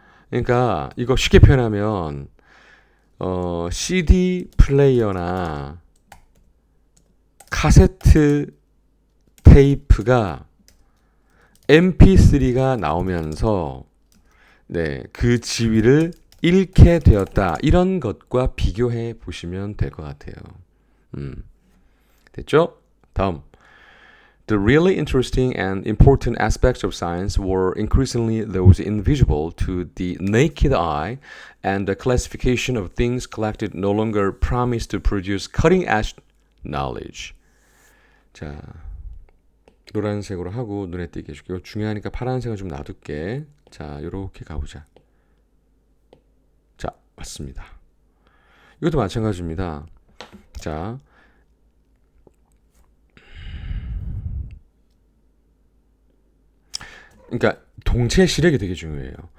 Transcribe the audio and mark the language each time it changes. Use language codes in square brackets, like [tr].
[ko] 그러니까 이거 쉽게 표현하면 CD 플레이어나 카세트 테이프가 MP3가 나오면서 네, 그 지위를 잃게 되었다. 이런 것과 비교해 보시면 될 것 같아요. 됐죠? 다음. [en] The really interesting and important aspects of science were increasingly those invisible to the naked eye, and the classification of things collected no longer promised to produce cutting-edge knowledge. [ko] 자, 노란색으로 하고 눈에 띄게 해줄게요. 중요하니까 파란색은 좀 놔둘게. 자, 요렇게 가보자. 자, 맞습니다. 이것도 마찬가지입니다. 자, 그러니까 동체 시력이 되게 중요해요.